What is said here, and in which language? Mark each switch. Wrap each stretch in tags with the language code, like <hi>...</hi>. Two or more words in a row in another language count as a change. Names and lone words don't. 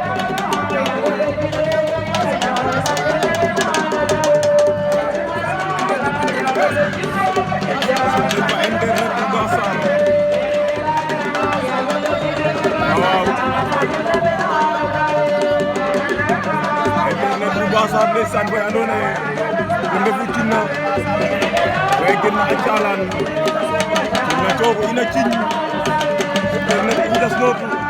<wo>ba internet bu baax sax waaw internet bu baax sax ndeysaan ba andoona yee bu ndefu Touna way gën na calan na cogo ina ciñ internet i das nootu</wo>